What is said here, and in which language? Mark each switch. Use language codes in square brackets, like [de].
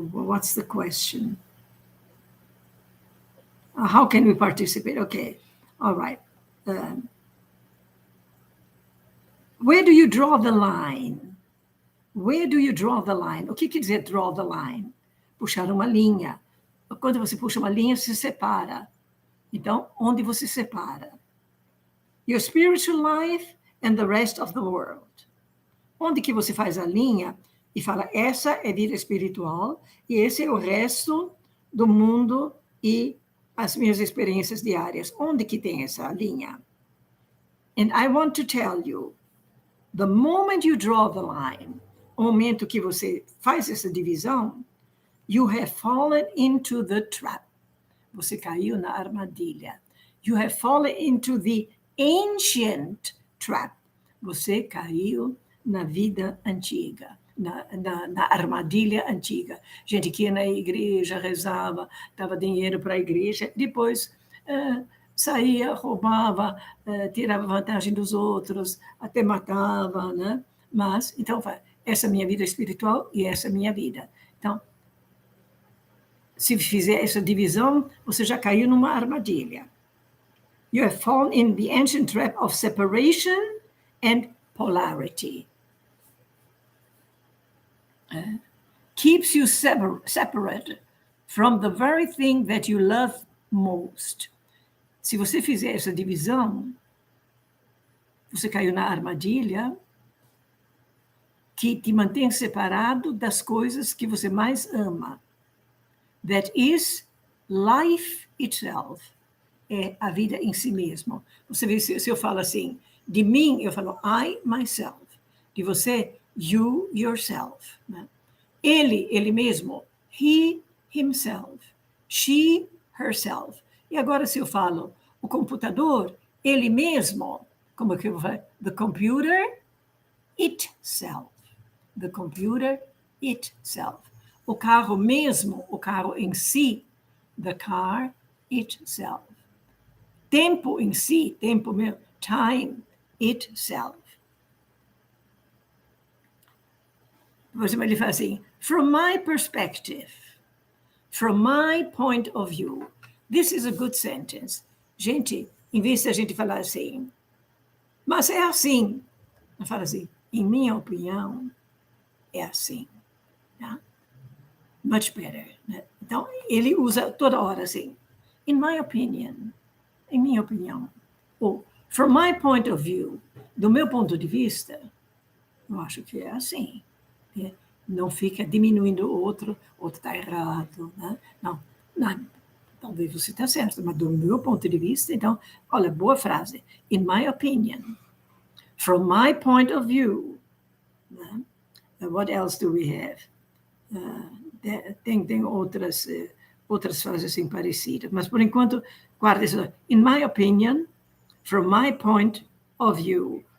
[en] What's the question? How can we participate? Okay, all right. Where do you draw the line? Where do you draw the line? [pt] O que quer dizer [en] draw the line? [pt] Puxar uma linha. Quando você puxa uma linha, se separa. Então, onde você separa? [en] Your spiritual life and the rest of the world. [pt] Onde que você faz a linha e fala, essa é vida espiritual e esse é o resto do mundo e as minhas experiências diárias. Onde que tem essa linha? [en] And I want to tell you, the moment you draw the line, [pt] o momento que você faz essa divisão, [en] you have fallen into the trap. [pt] Você caiu na armadilha. [en] You have fallen into the ancient trap. [pt] Você caiu na vida antiga, na armadilha antiga. Gente que ia na igreja, rezava, dava dinheiro para a igreja, depois saía, roubava, tirava vantagem dos outros, até matava, né? Mas, então, essa é a minha vida espiritual e essa é a minha vida. Então, se fizer essa divisão, você já caiu numa armadilha. [en] You have fallen in the ancient trap of separation and polarity. Keeps you separate from the very thing that you love most. [pt] Se você fizer essa divisão, você caiu na armadilha que te mantém separado das coisas que você mais ama. [en] That is life itself. [pt] É a vida em si mesmo. Você vê, se eu falo assim, de mim, eu falo [en] I, myself. [pt] De você, [en] you, yourself. [pt] Né? Ele mesmo, [en] he, himself. She, herself. [pt] E agora, se eu falo o computador, ele mesmo, como que eu vou falar? [en] The computer itself. The computer itself. [pt] O carro mesmo, o carro em si, [en] the car itself. [pt] Tempo em si, tempo mesmo, [en] time itself. [pt] Por exemplo, ele fala assim, [en] from my perspective, from my point of view, this is a good sentence. [pt] Gente, em vez de a gente falar assim, mas é assim, eu falo assim, em minha opinião, é assim. Tá? [en] Much better. [pt] Né? Então, ele usa toda hora assim, [en] in my opinion, [pt] em minha opinião. Ou, [en] from my point of view, [pt] do meu ponto de vista, eu acho que é assim. Né? Não fica diminuindo o outro está errado. Né? Não, talvez você está certo, mas do meu ponto de vista, então, olha, boa frase. [en] In my opinion, from my point of view. Né? What else do we have? [pt] Tem outras frases assim parecidas, mas por enquanto, guarda isso. [en] In my opinion, from my point of view.